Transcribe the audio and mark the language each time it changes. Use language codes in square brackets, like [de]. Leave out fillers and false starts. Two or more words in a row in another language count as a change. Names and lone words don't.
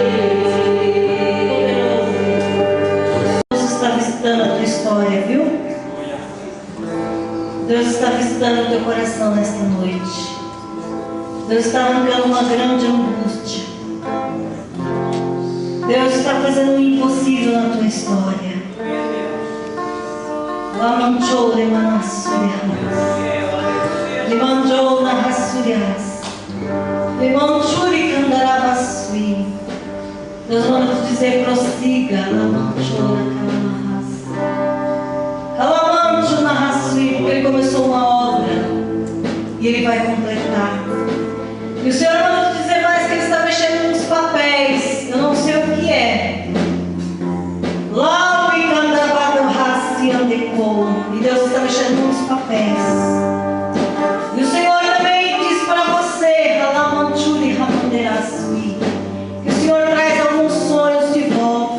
[pt] Deus está visitando a tua história, viu? Deus está visitando o teu coração nesta noite. Deus está arrancando uma grande angústia. Deus está fazendo o impossível na tua história. Lamanchou, lemanassurias. Lemanchou, narrassurias. Lemanchuri, candaravassui. Deus manda te dizer, prossiga. Lamanchou, nacamarras. Calamancho, narrassui, porque Ele começou uma obra e Ele vai completar. E o Senhor manda te dizer mais que Ele está mexendo nos papéis. Eu não sei o que é. Lá o Icandabado Rassi Andecou. E Deus está mexendo nos papéis. E o Senhor também diz para você, Ralamanchuri Ramanderasui, que o Senhor traz alguns sonhos de volta.